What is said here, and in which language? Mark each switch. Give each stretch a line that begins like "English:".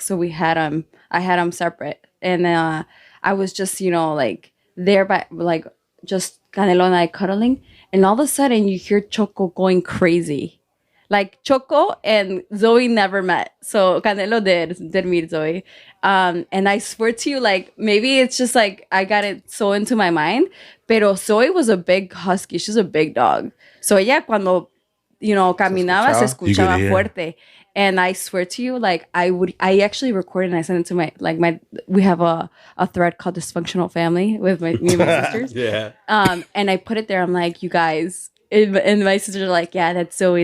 English: So I had him separate. And I was just, you know, like there by like just Canelo and I cuddling. And all of a sudden you hear Choco going crazy. Like Choco and Zoe never met. So Canelo did meet Zoe. And I swear to you, like maybe it's just like I got it so into my mind. Pero Zoe was a big husky. She's a big dog.
Spanish: So ella cuando,
English: you know,
Spanish: caminaba se escuchaba fuerte.
English: And I swear to you, like I actually recorded and I sent it to we have a thread called Dysfunctional Family with me and my sisters. Yeah. And I put it there. I'm like, you guys. And my sisters are like, yeah, that's Zoe.